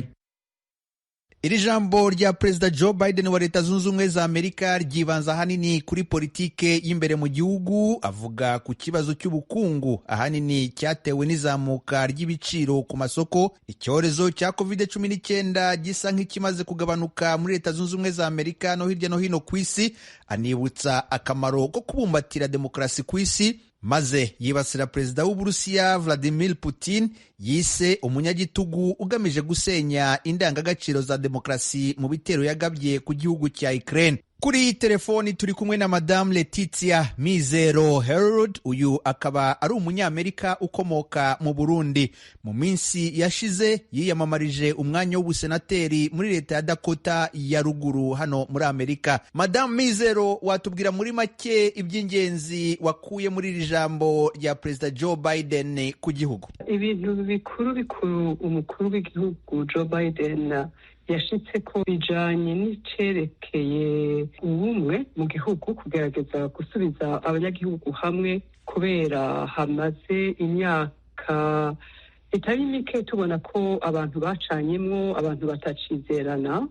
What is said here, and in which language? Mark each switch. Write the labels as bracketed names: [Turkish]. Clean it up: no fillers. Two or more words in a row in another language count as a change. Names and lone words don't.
[Kinyarwanda] Iri jambo rya Perezida Joe Biden wa Leta Zunze Ubumwe za Amerika ryibanza ahanini kuri politike y'imbere mu gihugu. Avuga ku kibazo cy'ubukungu ahanini cyatewe n'izamuka ry'ibiciro ku masoko, icyorezo cya COVID-19 gisa nk'ikimaze kugabanuka muri Leta Zunze Ubumwe za Amerika no hirya no hino ku isi. Anibutsa akamaro ko kubumbatira demokarasi ku isi, maze yibasira Perezida w'Uburusiya Vladimir Poutine yise umunyagitugu ugamije gusenya indangagaciro za demokarasi mu bitero yagabye ku gihugu cya Ukraine. Kuri telefoni turi kumwe na Madame Letitia Mizero Herod. Uyu akaba ari umunyamerika ukomoka mu Burundi. Mu minsi yashize yiyamamarije umwanya w'ubusenateri muri leta ya Dakota ya ruguru hano muri Amerika. Madame Mizero, watubwira muri make iby'ingenzi wakuye muri iri jambo rya Perezida Joe Biden ku gihugu? [Rundi] Ibintu bikuru umukuru w'igihugu Joe Biden yashitse ko bijanye n'icerekeye ubumwe mu gihugu, kugerageza gusubiza abanyagihugu hamwe kubera hamaze imyaka itari mike tubona ko abantu bacanyemwo, abantu batacizerana.